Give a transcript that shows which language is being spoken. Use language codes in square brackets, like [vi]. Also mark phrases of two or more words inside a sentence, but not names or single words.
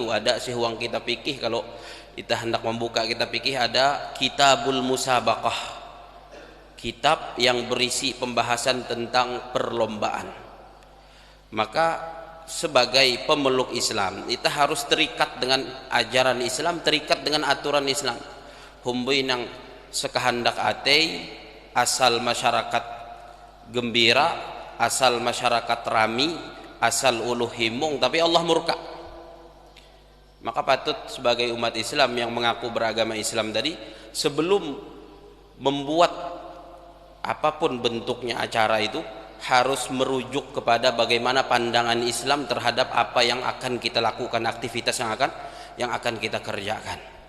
[id] Ada sehuang kitab fikih, kalau kita hendak membuka kitab fikih, ada Kitabul Musabaqah, kitab yang berisi pembahasan tentang perlombaan. Maka sebagai pemeluk Islam, kita harus terikat dengan ajaran Islam, terikat dengan aturan Islam. [bjn] Humbui nang sekahandak atei, asal masyarakat gembira, asal masyarakat rami, asal uluh himung, tapi Allah murka. [id] Maka patut sebagai umat Islam yang mengaku beragama Islam tadi, sebelum membuat apapun bentuknya acara itu, harus merujuk kepada bagaimana pandangan Islam terhadap apa yang akan kita lakukan, aktivitas yang akan kita kerjakan.